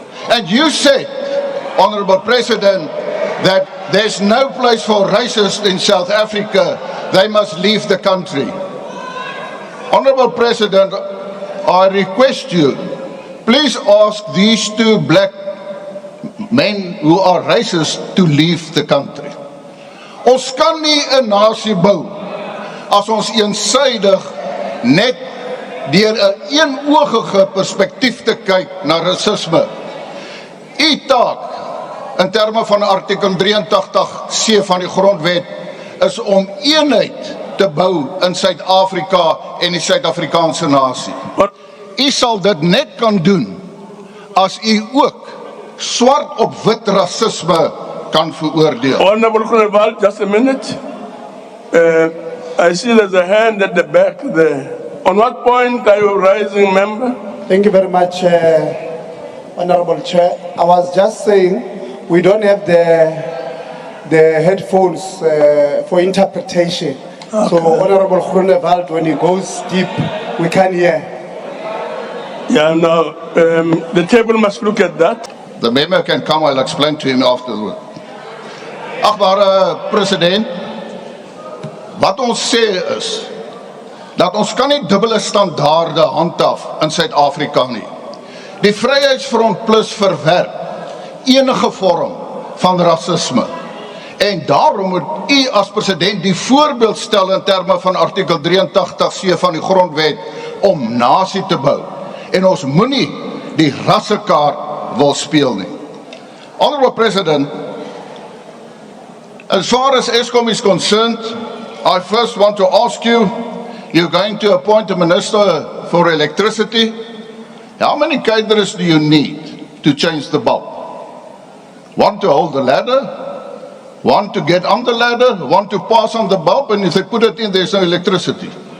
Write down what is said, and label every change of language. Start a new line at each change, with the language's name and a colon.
English: And you said, Honorable President, that there's no place for racists in South Africa. They must leave the country. Honorable President, I request you, please ask these two black men who are racist to leave the country.
Afrikaans: Ons kan nie 'n nasie bou as ons eensydig net deur 'n eenoogige perspektief te kyk na rasisme. U taak in terme van artikel 83C van die grondwet is om eenheid te bou in Suid-Afrika en die Suid-Afrikaanse nasie. U sal dit net kan doen as u ook swart op wit rasisme kan veroordeel.
English: Honorable Groenewald, just a minute. I see there's a hand at the back there. On what point are you rising, member? Thank you very much, Honorable Chair. I was just saying we don't have the headphones for interpretation. Okay. So Honorable Groenewald, when he goes deep, we can hear. Yeah, no, the table must look at that. The member can come, I'll explain to him afterward.
Afrikaans: Achtbare president, wat ons sê is, dat ons kan nie dubbele standaarde handhaaf in Suid-Afrika nie. Die Vryheidsfront Plus verwerp enige vorm van rasisme. En daarom moet u as president die voorbeeld stel in terme van artikel 83C van die grondwet om nasie te bou. En ons moenie die rassekaart wil speel nie.
English: Honorable President, as far as Eskom is concerned, I first want to ask you, you're going to appoint a minister for electricity. How many caterers do you need to change the bulb? One to hold the ladder, one to get on the ladder, one to pass on the bulb, and if they put it in, there's no electricity.